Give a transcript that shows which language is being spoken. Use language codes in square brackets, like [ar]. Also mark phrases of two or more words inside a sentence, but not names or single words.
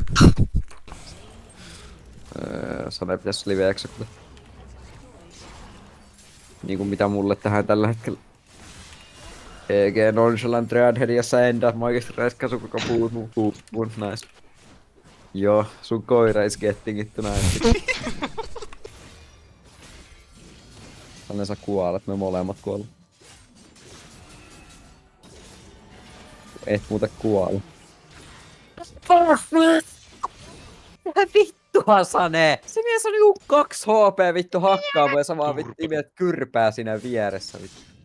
[fi] Sane pitäis liveeksi kyllä. Niinku mitä mulle tähän tällä hetkellä. EG Nonchalant Dreadhead ja Senda. Mä oikeesti räiskään sun koko puun. [en] Nice. [fi] Joo, sun koira [en] is getting it tonight. [fi] Tänne sä kuolet, me molemmat kuolla. Et muuten kuole. Mitä vittua Sane? Se mies on niinku 2 HP vittu hakkaava ja sä vaan vittu imet kyrpää siinä vieressä vittu.